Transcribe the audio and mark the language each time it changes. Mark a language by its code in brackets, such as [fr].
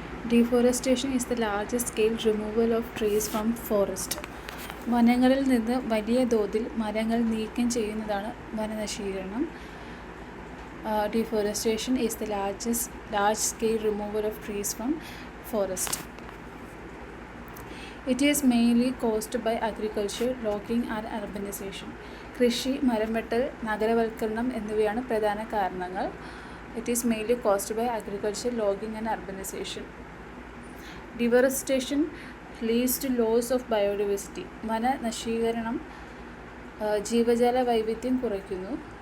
[en] Deforestation is the largest scale removal of trees from forest. [ml] വനങ്ങളിൽ നിന്ന് വലിയ തോതിൽ മരങ്ങൾ നീക്കം ചെയ്യുന്നതാണ് വനനശീകരണം. [en] Deforestation is the large scale removal of trees from forest. It is mainly caused by agriculture, logging and urbanization. [ml] കൃഷി, മരം വെട്ടൽ, നഗരവൽക്കരണം എന്നിവയാണ് പ്രധാന കാരണങ്ങൾ. [en] It is mainly caused by agriculture, logging and urbanization. Deforestation leads to loss of biodiversity. [ml] വനനശീകരണം ജീവജാല വൈവിധ്യം കുറയ്ക്കുന്നു.